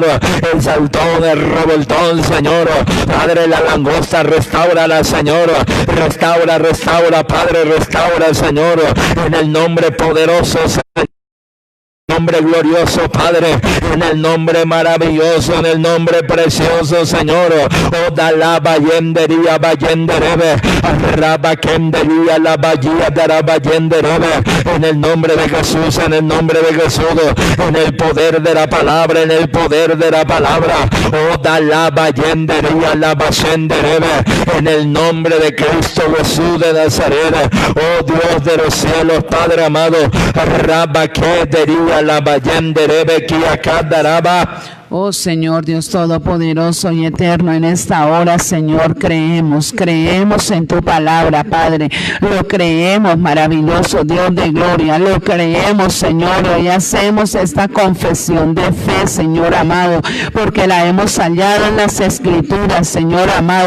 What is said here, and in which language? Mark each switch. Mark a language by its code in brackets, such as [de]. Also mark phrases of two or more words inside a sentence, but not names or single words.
[es] El saltón, el revoltón, Señor. Padre, la langosta, restaurala, Señor. Restaura, Padre, restaura, Señor. En el nombre poderoso, Señor. Nombre glorioso, Padre, en el nombre maravilloso, en el nombre precioso, Señor. Oh, da la bayendería, bayenderebe, arraba kendería, la bayía, dará bayenderebe. En el nombre de Jesús, en el nombre de Jesús, en el poder de la palabra, en el poder de la palabra. Oh, da la bayendería, la bayenderebe. En el nombre de Cristo Jesús de Nazaret. Oh, Dios de los cielos, Padre amado, arraba kendería, la bayenderebe, kia kadaraba. Oh Señor Dios Todopoderoso y Eterno, en esta hora, Señor, creemos en tu palabra, Padre. Lo creemos, maravilloso Dios de gloria. Lo creemos, Señor. Hoy hacemos esta confesión de fe, Señor amado, porque la hemos hallado en las Escrituras, Señor amado.